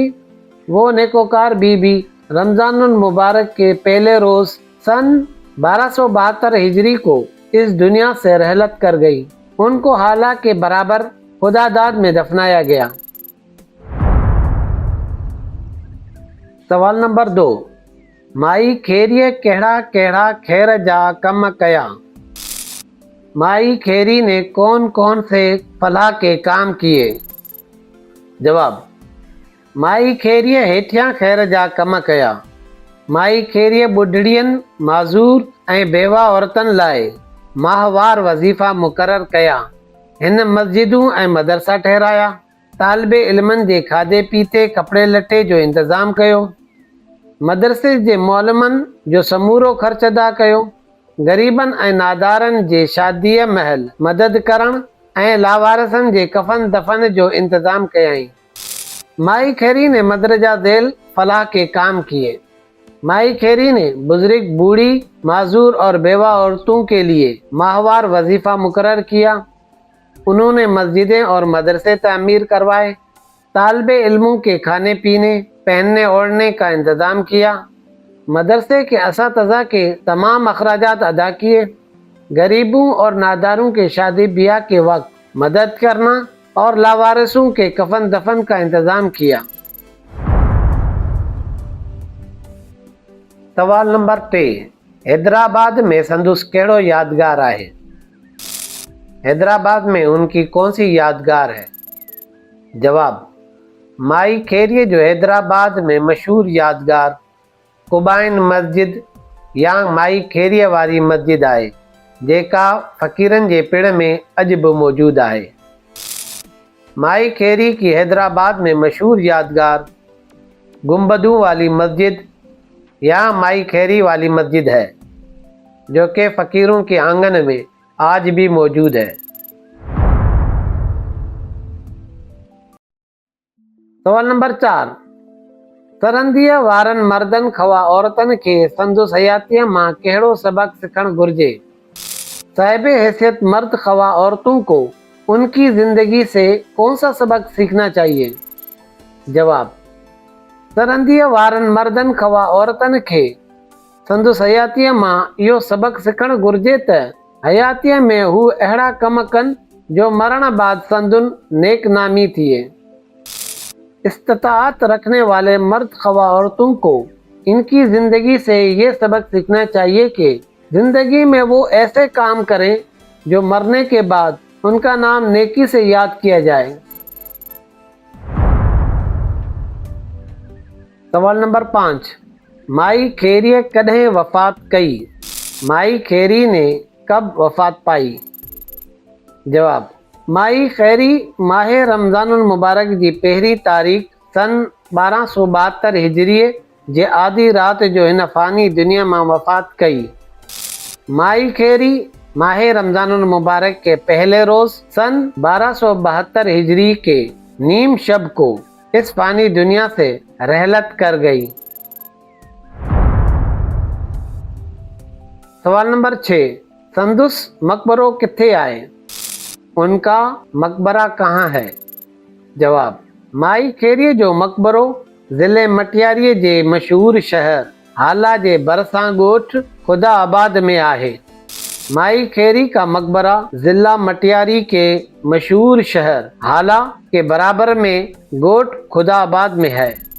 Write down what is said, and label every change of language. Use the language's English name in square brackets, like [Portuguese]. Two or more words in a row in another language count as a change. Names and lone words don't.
[Urdu] وہ نیکوکار بی بی رمضان المبارک کے پہلے روز سن 1272 ہجری کو اس دنیا سے رحلت کر گئی. ان کو ہالا کے برابر خداداد میں دفنایا گیا. [Sindhi] सवाल नंबर 2, माई खेरीअ कहिड़ा कहिड़ा खैर जा कम कया। [Urdu] مائی خیری نے کون کون سے فلاح کے کام کیے. [Sindhi] जवाब, माई खेरीअ हेठियां खैर जा कम कया। माई खेरीअ ॿुढड़ियनि, माज़ूर ऐं बेवा औरतनि लाइ माहवार वज़ीफ़ा मुक़ररु कया। हिन मस्जिदूं ऐं मदरसा ठहिराया। तालिबे इल्मनि जे खाधे पीते कपिड़े लटे जो इंतज़ाम कयो। मदरसे जे मौलमनि जो समूरो ख़र्च अदा कयो। ग़रीबनि ऐं नादारनि जे शादीअ महल मदद करण ऐं लावारसनि जे कफ़न दफ़न जो इंतज़ाम कयाई। [Urdu] مائی خیری نے مدرجہ جھیل فلاح کے کام کیے. مائی خیری نے بزرگ، بوڑھی، معذور اور بیوہ عورتوں کے لیے ماہوار وظیفہ مقرر کیا. انہوں نے مسجدیں اور مدرسے تعمیر کروائے، طالبِ علموں کے کھانے پینے، پہننے اوڑھنے کا انتظام کیا، مدرسے کے اساتذہ کے تمام اخراجات ادا کیے، غریبوں اور ناداروں کے شادی بیاہ کے وقت مدد کرنا اور لاوارثوں کے کفن دفن کا انتظام کیا. [Sindhi] सवाल नंबर 3, हैदराबाद में संदुस कहिड़ो यादगार आहे? [Urdu] حیدرآباد میں ان کی کون سی یادگار ہے? [Sindhi] जवाब, माई खैरिए जो हैदराबाद में मशहूर यादगार कुबाइन मस्जिद या माई खैरिए वारी मस्जिद आहे, जेका फ़कीरनि जे पिण में अॼु बि मौजूदु आहे। [Urdu] مائی خیری کی حیدرآباد میں مشہور یادگار گنبدوں والی مسجد یا مائی خیری والی مسجد ہے، جو کہ فقیروں کے آنگن میں آج بھی موجود ہے. [Sindhi] सवाल नंबर 4, सरहदीअ वारनि मर्दनि खवा औरतनि खे संदुस हयातीअ मां कहिड़ो सबक सिखणु घुरिजे? [Urdu] صاحبِ حیثیت مرد خواہ عورتوں کو ان کی زندگی سے کون سا سبق سیکھنا چاہیے? [Sindhi] जवाब, सरहदीअ वारनि मर्दनि खवा औरतनि खे संदुस हयातीअ मां इहो सबक सिखणु घुरिजे त हयातीअ में हू अहिड़ा कम कनि जो मरण बाद संदुन नेक नामी थिए। [Urdu] استطاعت رکھنے والے مرد خواہ عورتوں کو ان کی زندگی سے یہ سبق سیکھنا چاہیے کہ زندگی میں وہ ایسے کام کریں جو مرنے کے بعد ان کا نام نیکی سے یاد کیا جائے. [Sindhi] सवाल नंबर 5, माई खैरिए कॾहिं वफ़ात कई? [Urdu] مائی خیری نے کب وفات پائی? [Sindhi] जवाब, माई खैरी माह रमज़ानुल मुबारक जी पहिरीं तारीख़ सन 1272 हिजरीअ जे आधी राति जो हिन फ़ानी दुनिया मां वफ़ात कई। [Urdu] مائی خیری ماہ رمضان المبارک کے پہلے روز سن 1272 ہجری کے نیم شب کو اس فانی دنیا سے رحلت کر گئی. [Sindhi] सवाल नंबर 6, संदुस मकबरो किथे आहे? [Urdu] ان کا مقبرہ کہاں ہے? [Sindhi] जवाब, माई खैरिए जो मकबरो ज़िले मटियारीअ जे मशहूर शहर हाला जे भरिसां ॻोठ खुदा आबाद में आहे। [Urdu] مائی خیری کا مقبرہ ضلع مٹیاری کے مشہور شہر ہالا کے برابر میں گوٹھ خدا آباد میں ہے.